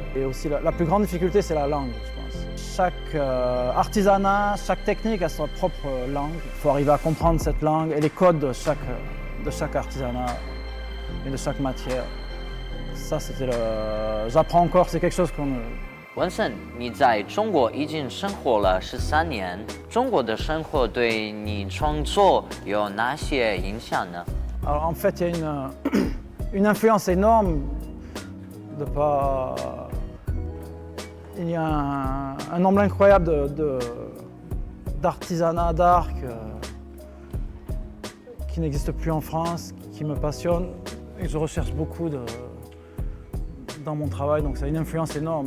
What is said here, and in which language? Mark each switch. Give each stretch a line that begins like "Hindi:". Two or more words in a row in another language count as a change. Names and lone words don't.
French: Et aussi la plus grande difficulté, c'est la langue, je pense. Chaque artisanat, chaque technique a sa propre langue. Il faut arriver à comprendre cette langue et les codes de chaque artisanat et de chaque matière. Ça, j'apprends encore, c'est quelque chose qu'on...
Chinese: 文森，你在中国已经生活了13年，中国的生活对你创作有哪些影响呢？
French: Alors en fait, il y a une influence énorme il y a un nombre incroyable d'artisanat, d'art qui n'existe plus en France, qui me passionne et que je recherche beaucoup dans mon travail, donc ça a une influence énorme.